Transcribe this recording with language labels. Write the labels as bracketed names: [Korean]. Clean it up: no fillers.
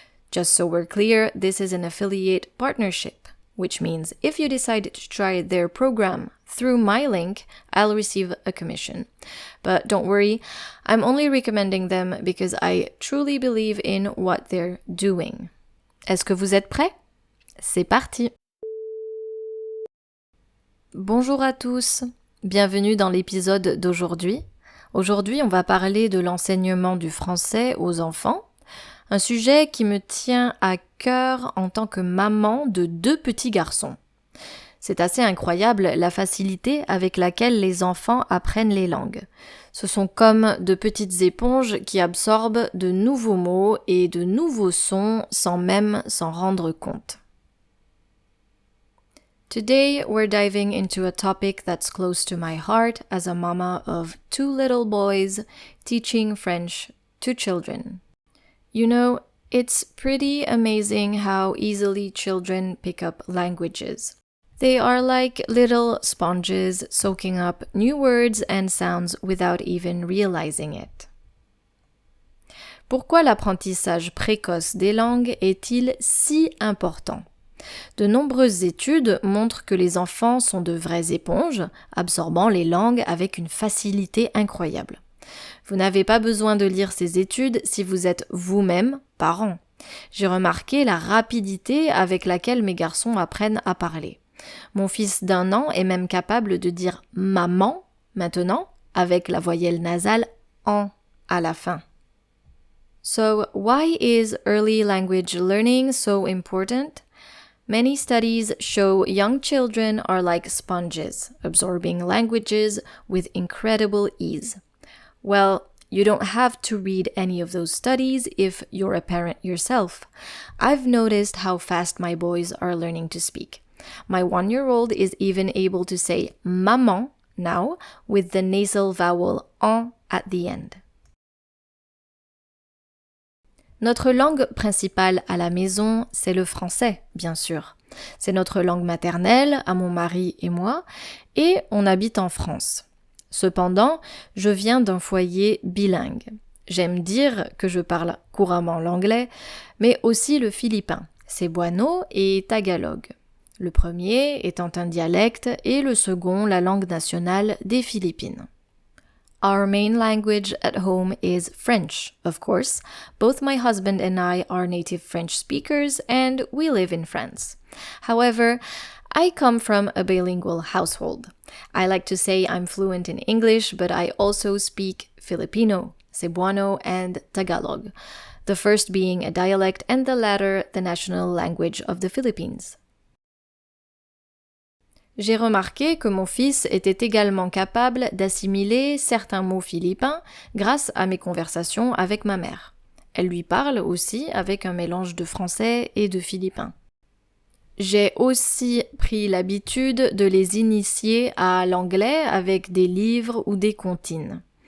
[English] Just so we're clear, this is an affiliate partnership, which means if you decide to try their program through my link, I'll receive a commission. But don't worry, I'm only recommending them because I truly believe in what they're doing. [French] Est-ce que vous êtes prêts? C'est parti! Bonjour à tous, bienvenue dans l'épisode d'aujourd'hui. Aujourd'hui, on va parler de l'enseignement du français aux enfants, un sujet qui me tient à cœur en tant que maman de 2 petits garçons. C'est assez incroyable la facilité avec laquelle les enfants apprennent les langues. Ce sont comme de petites éponges qui absorbent de nouveaux mots et de nouveaux sons sans même s'en rendre compte. [English] Today we're diving into a topic that's close to my heart as a mama of 2 little boys teaching French to children. You know, it's pretty amazing how easily children pick up languages. They are like little sponges soaking up new words and sounds without even realizing it. [French] Pourquoi l'apprentissage précoce des langues est-il si important? De nombreuses études montrent que les enfants sont de vraies éponges, absorbant les langues avec une facilité incroyable. Vous n'avez pas besoin de lire ces études si vous êtes vous-même parent. J'ai remarqué la rapidité avec laquelle mes garçons apprennent à parler. Mon fils d'1 an est même capable de dire « maman » maintenant avec la voyelle nasale « en » à la fin. [English] So, why is early language learning so important? Many studies show young children are like sponges, absorbing languages with incredible ease. Well, you don't have to read any of those studies if you're a parent yourself. I've noticed how fast my boys are learning to speak. My 1-year-old is even able to say maman now with the nasal vowel en at the end. [French] Notre langue principale à la maison, c'est le français, bien sûr. C'est notre langue maternelle à mon mari et moi, et on habite en France. Cependant, je viens d'un foyer bilingue. J'aime dire que je parle couramment l'anglais, mais aussi le philippin, cebuano et tagalog. Le premier étant un dialecte et le second la langue nationale des Philippines. [English] Our main language at home is French, of course. Both my husband and I are native French speakers and we live in France. However, I come from a bilingual household. I like to say I'm fluent in English, but I also speak Filipino, Cebuano, and Tagalog, the first being a dialect and the latter the national language of the Philippines. [French] J'ai remarqué que mon fils était également capable d'assimiler certains mots philippins grâce à mes conversations avec ma mère. Elle lui parle aussi avec un mélange de français et de philippin. J'ai aussi pris l'habitude de les initier à l'anglais avec des livres ou des comptines.